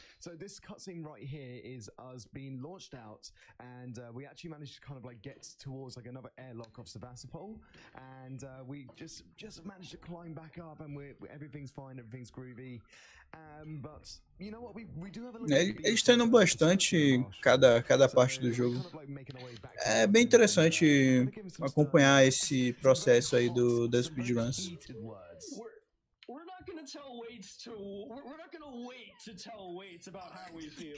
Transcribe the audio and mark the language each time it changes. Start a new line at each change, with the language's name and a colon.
English: So this cutscene right here is us being launched out, and we actually managed to kind of like get towards like another airlock of Sevastopol, and we just managed to climb back up, and everything's fine, everything's groovy. But you know what, we do have a little.
Portuguese: Eles treinam bastante cada parte do jogo. É bem interessante acompanhar esse processo aí das speedruns.
English: We're not gonna tell Waits to. We're not gonna wait to tell Waits about how we feel.